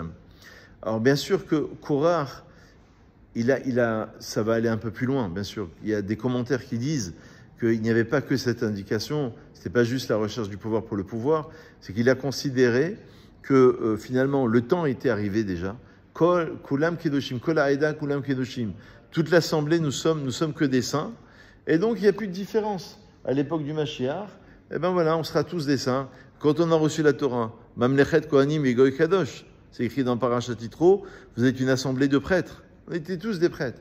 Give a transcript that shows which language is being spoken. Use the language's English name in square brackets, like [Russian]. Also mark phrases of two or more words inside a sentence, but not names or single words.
[French] Alors, bien sûr que Korah, ça va aller un peu plus loin, bien sûr. Il y a des commentaires qui disent qu'il n'y avait pas que cette indication, c'était pas juste la recherche du pouvoir pour le pouvoir, c'est qu'il a considéré que finalement le temps était arrivé déjà. [Hebrew] כולם קדושים, כל העדה כולם קדושים. [French] Toute l'assemblée, nous sommes que des saints, et donc il n'y a plus de différence. À l'époque du Mashiach, eh ben voilà, on sera tous des saints. Quand on a reçu la Torah, [Hebrew] ממלכת כהנים [French] et [Hebrew] גוי קדוש, [French] c'est écrit dans Parashat Yitro, vous êtes une assemblée de prêtres. On était tous des prêtres.